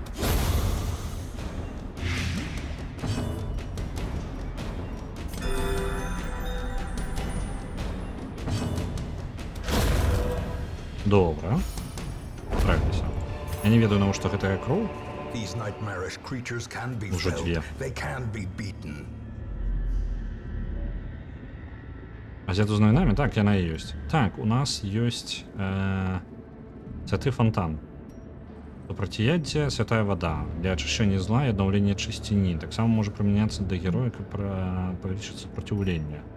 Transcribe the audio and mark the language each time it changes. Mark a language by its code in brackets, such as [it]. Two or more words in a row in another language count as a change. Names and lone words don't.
[be] Добра. Справіліся. Я не ведаю, навошта гэтая кроў. [en] These nightmarish creatures can be [ru] Уже [en] felled. [ru] две. [en] They can be beaten. [be] Азету з навінамі? Так, яна і ёсць. Так, у нас ёсць святы фонтан. Супрацьяддзе, святая вада. Для ачышчэння зла і аднаўлення чысціні. Таксама можа прымяняцца да героя, каб павялічыць супраціўленне.